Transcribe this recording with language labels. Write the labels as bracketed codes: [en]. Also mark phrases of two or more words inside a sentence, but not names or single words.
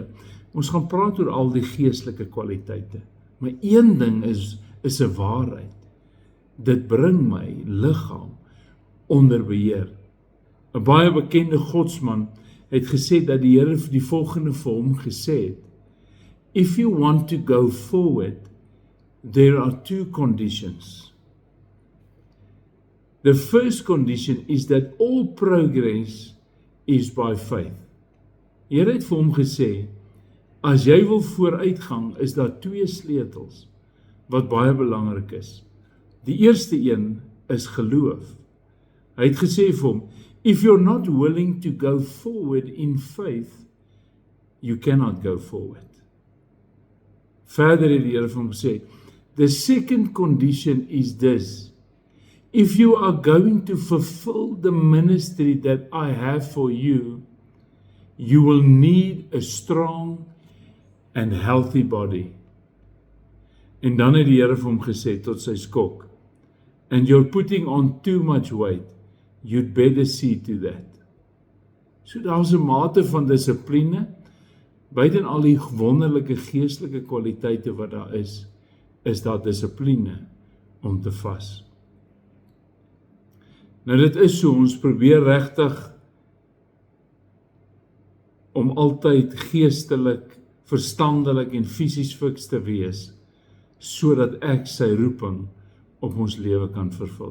[af] Ons gaan praat oor al die geestelike kwaliteite. Maar een ding is 'n waarheid. dit bring my liggaam onder beheer. 'n Baie bekende godsman het gesê dat die Here die volgende vir hom gesê het: [en] If you want to go forward, there are two conditions. The first condition is that all progress is by faith. [af] Die Here het vir hom gesê, as jy wil vooruitgang, is daar twee sleutels wat baie belangrik is. Die eerste een is geloof. Hy het gesê vir hom, [en] if you're not willing to go forward in faith, you cannot go forward. [af] Verder het die Here vir hom gesê, [en] the second condition is this: if you are going to fulfill the ministry that I have for you, you will need a strong and healthy body. [af] En dan het die Here vir hom gesê tot sy skok, [en] and you're putting on too much weight, you'd better see to that. [af] So daar's 'n mate van dissipline, buiten al die wonderlike geestelike kwaliteite wat daar is daar dissipline om te vas. Nou dit is so, ons probeer regtig om altyd geestelik, verstandelik en fisies fiks te wees, sodat ek sy roeping op ons lewe kan vervul.